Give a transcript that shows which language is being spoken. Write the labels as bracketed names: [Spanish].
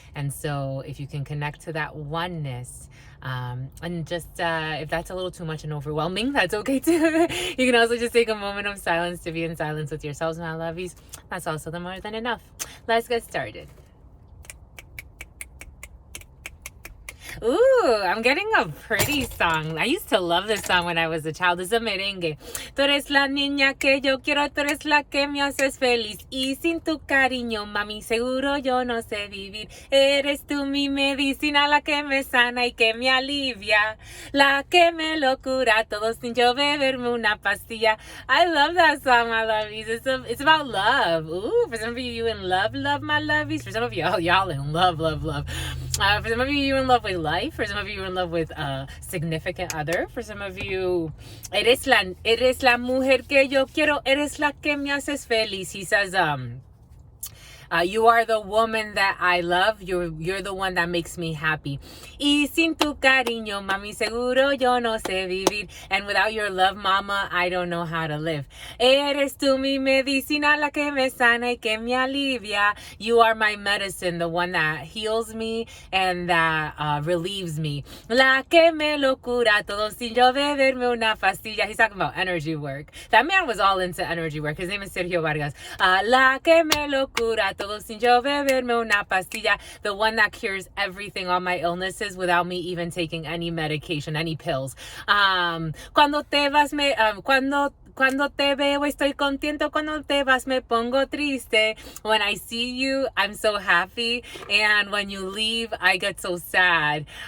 [English] And so if you can connect to that oneness, and just if that's a little too much and overwhelming, that's okay too. You can also just take a moment of silence to be in silence with yourselves, my lovies. That's also the more than enough. Let's get started. Ooh, I'm getting a pretty song. I used to love this song when I was a child. It's a merengue. [Spanish] Tú eres la niña que yo quiero, tú eres la que me haces feliz. Y sin tu cariño, mami, seguro yo no sé vivir. Eres tú mi medicina, la que me sana y que me alivia. La que me lo cura todo sin yo beberme una pastilla. [English] I love that song, my lovies. It's about love. Ooh, for some of you in love, my lovies. For some of y'all in love. For some of you in love with life. For some of you in love with a significant other. For some of you, [Spanish] eres la mujer que yo quiero, eres la que me haces feliz. [English] He says, you are the woman that I love. You're the one that makes me happy. [Spanish] Y sin tu cariño, mami, seguro yo no sé vivir. [English] And without your love, mama, I don't know how to live. [Spanish] Eres tú mi medicina, la que me sana y que me alivia. [English] You are my medicine, the one that heals me and that relieves me. [Spanish] La que me lo cura todo sin yo beberme una pastilla. [English] He's talking about energy work. That man was all into energy work. His name is Sergio Vargas. [Spanish] La que me lo cura todo sin yo beberme una pastilla, [English] the one that cures everything, all my illnesses, without me even taking any medication, any pills. [Spanish] Cuando te vas, cuando te veo estoy contento, cuando te vas me pongo triste. [English] When I see you, I'm so happy, and when you leave, I get so sad.